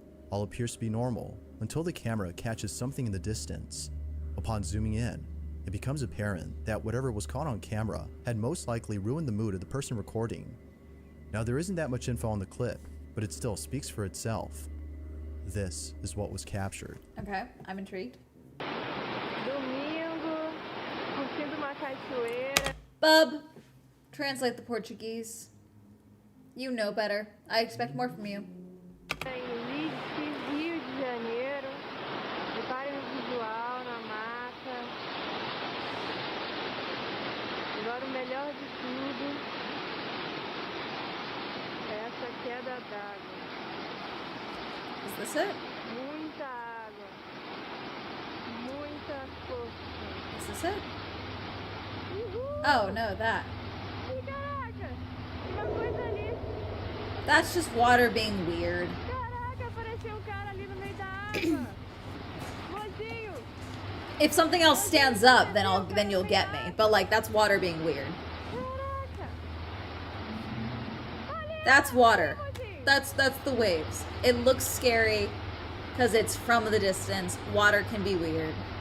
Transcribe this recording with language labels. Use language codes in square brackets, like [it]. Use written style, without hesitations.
[en] All appears to be normal until the camera catches something in the distance. Upon zooming in, it becomes apparent that whatever was caught on camera had most likely ruined the mood of the person recording. Now there isn't that much info on the clip, but it still speaks for itself. This is what was captured. Okay, I'm intrigued. [pt] Domingo, curtindo uma cachoeira. [en] Bub, translate the Portuguese. You know better. I expect more from you. [pt] Em Rio de Janeiro. Reparem no visual, na mata. Agora o melhor de tudo é essa queda d'água. [en] Is this it? [pt] Muita água. Muita força. [en] Is this it? Uhul! Oh, no, that. [pt] Ih, caraca! Uma coisa ali. [en] That's just water being weird. [pt] Caraca, apareceu cara ali no meio da água. Mozinho! [en] If something else stands up, then you'll get me. But like that's water being weird. [pt] Caraca! Olha [en] That's water. [pt] mozinho! [en] That's the waves. It looks scary because it's from the distance. Water can be weird.